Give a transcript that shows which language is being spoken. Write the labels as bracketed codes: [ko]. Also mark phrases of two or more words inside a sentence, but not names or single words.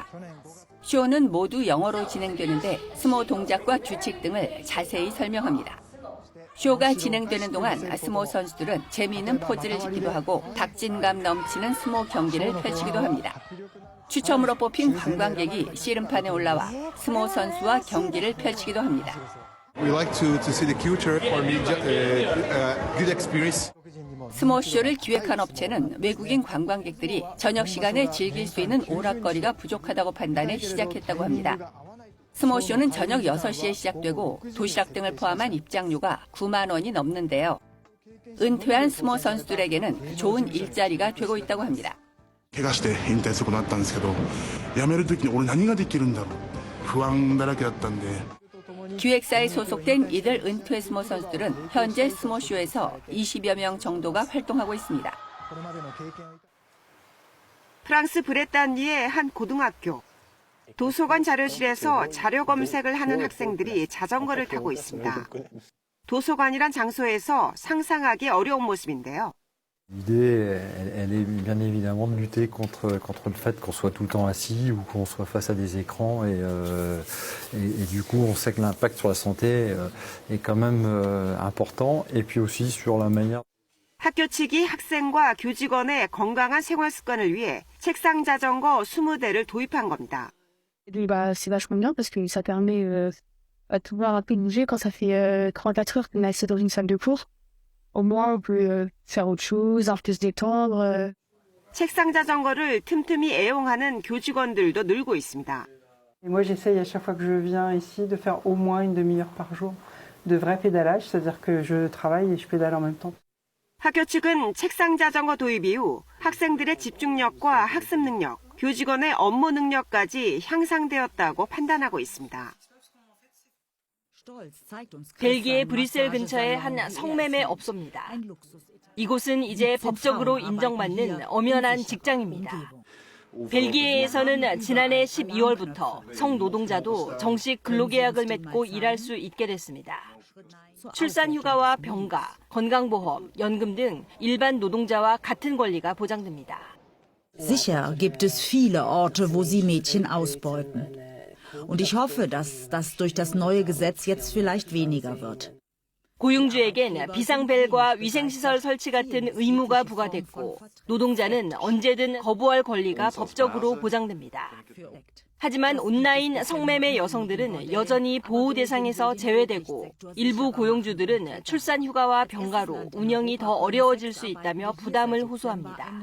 [ko] 쇼는 모두 영어로 진행되는데 스모 동작과 규칙 등을 자세히 설명합니다. 쇼가 진행되는 동안 스모 선수들은 재미있는 포즈를 짓기도 하고 박진감 넘치는 스모 경기를 펼치기도 합니다. 추첨으로 뽑힌 관광객이 씨름판에 올라와 스모 선수와 경기를 펼치기도 합니다. [en] We like to see the culture for me, good experience. [ko] 스모쇼를 기획한 업체는 외국인 관광객들이 저녁 시간에 즐길 수 있는 오락거리가 부족하다고 판단해 시작했다고 합니다. 스모쇼는 저녁 6시에 시작되고 도시락 등을 포함한 입장료가 9만 원이 넘는데요. 은퇴한 스모 선수들에게는 좋은 일자리가 되고 있다고 합니다. [ja] 怪我して引退することになったんですけど、辞める時に俺何ができるんだろう。不安だらけだったんで。 [ko] 기획사에 소속된 이들 은퇴 스모 선수들은 현재 스모쇼에서 20여 명 정도가 활동하고 있습니다. 프랑스 브레탄니의 한 고등학교. 도서관 자료실에서 자료 검색을 하는 학생들이 자전거를 타고 있습니다. 도서관이란 장소에서 상상하기 어려운 모습인데요. [fr] L'idée, elle est bien évidemment de lutter contre le fait qu'on soit tout le temps assis ou qu'on soit face à des écrans et du coup on sait que l'impact sur la santé est quand même important et puis aussi sur la manière. [ko] 학교 측이 학생과 교직원의 건강한 생활 습관을 위해 책상 자전거 20대를 도입한 겁니다. [fr] C'est vachement bien parce que ça permet de pouvoir un peu bouger quand ça fait 44 heures qu'on est assis dans une salle de cours. Au moins, on peut faire autre chose, un peu se détendre. [ko] 책상 자전거를 틈틈이 애용하는 교직원들도 늘고 있습니다. [fr] Moi, j'essaye à chaque fois que je viens ici de faire au moins une demi-heure par jour de vrai pédalage, c'est-à-dire que je travaille et je pédale en même temps. [ko] 학교 측은 책상 자전거 도입 이후 학생들의 집중력과 학습 능력, 교직원의 업무 능력까지 향상되었다고 판단하고 있습니다. 벨기에 브뤼셀 근처의 한 성매매 업소입니다. 이곳은 이제 법적으로 인정받는 엄연한 직장입니다. 벨기에에서는 지난해 12월부터 성노동자도 정식 근로계약을 맺고 일할 수 있게 됐습니다. 출산휴가와 병가, 건강보험, 연금 등 일반 노동자와 같은 권리가 보장됩니다. [de] Sicher gibt es viele Orte, wo sie Mädchen ausbeuten. Und ich hoffe, dass das durch das neue Gesetz jetzt vielleicht weniger wird. [ko] 고용주에겐 비상벨과 위생시설 설치 같은 의무가 부과됐고 노동자는 언제든 거부할 권리가 법적으로 보장됩니다. 하지만 온라인 성매매 여성들은 여전히 보호 대상에서 제외되고 일부 고용주들은 출산휴가와 병가로 운영이 더 어려워질 수 있다며 부담을 호소합니다.